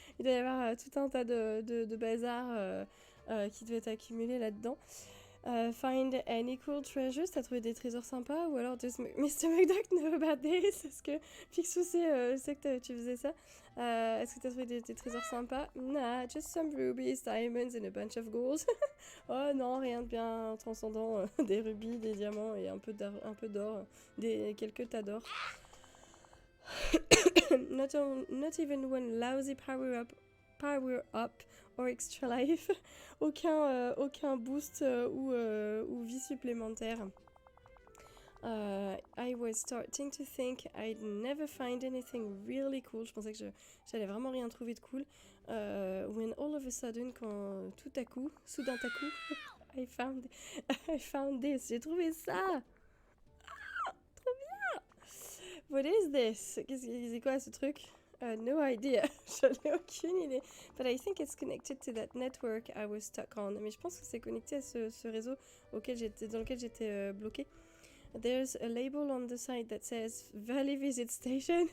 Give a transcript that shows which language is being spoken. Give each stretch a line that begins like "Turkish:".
French: Il doit y avoir tout un tas de bazar qui devait être accumulé là-dedans.
English: Find any cool treasures,
French: t'as trouvé des trésors sympas? Ou alors
English: does Mr. McDuck know about this?
French: Est-ce que Picsou sait que tu faisais ça? Est-ce que t'as trouvé des trésors sympas?
English: Nah, just some rubies, diamonds and a bunch of gold.
French: Oh non, rien de bien transcendant. Des rubis, des diamants et un peu d'or. Quelques tas d'or.
English: Not even one lousy power up or extra life.
French: aucun boost ou vie supplémentaire.
English: I was starting to think I'd never find anything really cool.
French: Je pensais que j'allais vraiment rien trouver de cool.
English: When all of a sudden,
French: quand soudain à coup,
English: I found this.
French: J'ai trouvé ça. Ah, trop bien.
English: What is this?
French: C'est quoi ce truc?
English: No idea.
French: J'en ai aucune idée.
English: But I think it's connected to that network I was stuck on.
French: Mais je pense que c'est connecté à ce réseau dans lequel j'étais bloquée.
English: There's a label on the side that says Valley Visit Station.